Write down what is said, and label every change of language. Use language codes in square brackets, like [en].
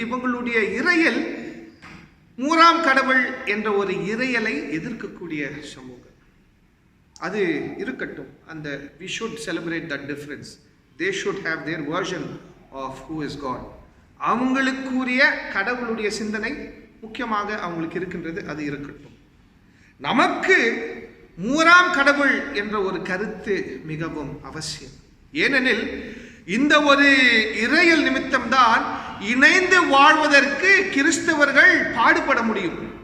[ta] இவங்களுடைய இறையல் 3ஆம் கடவுள் என்ற ஒரு இறையலை எதிர்க்கக்கூடிய சமூகம். அது இருக்கட்டும். [en] அந்த we should celebrate that difference. They should have their version of who is God. [ta] அவங்களுக்குரிய கடவுளுடைய சிந்தனை முக்கியமாக அவங்களுக்கு இருக்கின்றது, அது இருக்கட்டும். நமக்கு 3ஆம் கடவுள் என்ற ஒரு கருத்து மிகவும் அவசியம். ஏனெனில் இந்த ஒரு இறையல் நிமித்தம்தான் இணைந்து வாழ்வதற்கு கிறிஸ்தவர்கள் பாடுபட முடியும்.